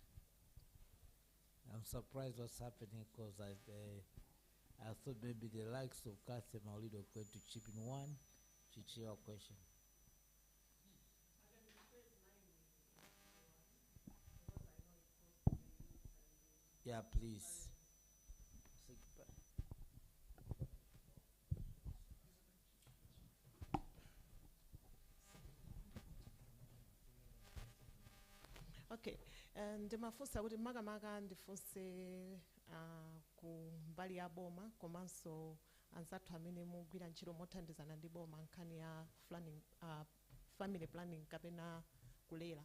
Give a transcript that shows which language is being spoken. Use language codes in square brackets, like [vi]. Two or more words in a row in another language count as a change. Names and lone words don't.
[en] I'm surprised what's happening because I thought maybe the likes of Kathy Maulido were going to chip in one Chichiwa question. Yeah, please. [ny] Okay, ndimafunsa kuti makamaka ndifunse ku mbali ya boma komanso anzathu amene mugwira ntchito mothandizana ndi boma nkhani ya [en] family planning [ny] kapena kulera.